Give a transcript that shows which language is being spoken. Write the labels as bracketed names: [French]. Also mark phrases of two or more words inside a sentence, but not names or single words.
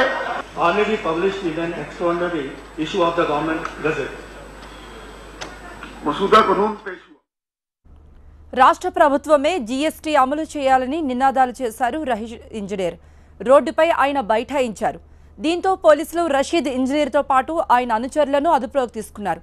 [English] Already published in an extraordinary issue of the government gazette. [Hindi] मसूदा कानून पेश हुआ. [Telugu] రాష్ట్ర ప్రభుత్వమే జీఎస్టీ అమలు చేయాలని నినాదాలు చేశారు రషీద్ ఇంజనీర్. రోడ్డుపై ఆయన బైఠాయించారు. దీంతో పోలీసులు రషీద్ ఇంజనీర్తో పాటు ఆయన అనుచరులను అదుపులోకి తీసుకున్నారు.